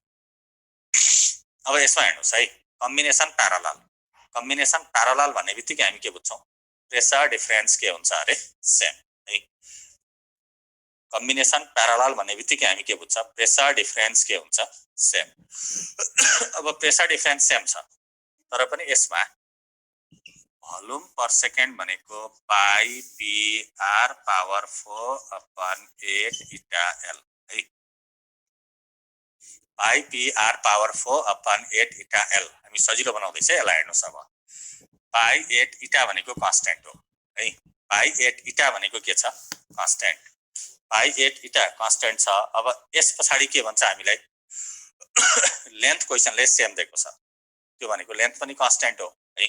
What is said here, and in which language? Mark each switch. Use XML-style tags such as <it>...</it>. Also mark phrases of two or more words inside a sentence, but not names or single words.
<ne>अब यसमा हेर्नुस् है</ne> <en>combination parallel</en> <ne>भन्ने बित्तिकै हामी के बुझ्छौं</ne> <en>pressure difference</en> <ne>के हुन्छ अरे सेम है</ne> <en>combination parallel</en> <ne>भन्ने बित्तिकै हामी के बुझ्छ</ne> <en>pressure difference</en> <ne>के हुन्छ सेम अब</ne> <en>pressure difference same</en> <ne>छ तर पनि यसमा</ne> <en>volume per second</en> <ne>भनेको</ne> <en>pi P R power 4 upon 8 eta L</en> <ne>है</ne> <en>pi P R power 4 upon 8 eta L</en> <ne>हामी सजिलो बनाउँदैछ यसलाई हेर्नुस् अब पाई 8 इटा भनेको कन्स्ट्यान्ट हो है पाई 8 इटा भनेको के छ कन्स्ट्यान्ट पाई 8 इटा कन्स्ट्यान्ट छ अब यस पछाडी के भन्छ हामीलाई</ne> <en>length questionले</en> <ne>सेम दिएको छ त्यो भनेको लेन्थ पनि कन्स्ट्यान्ट हो है</ne>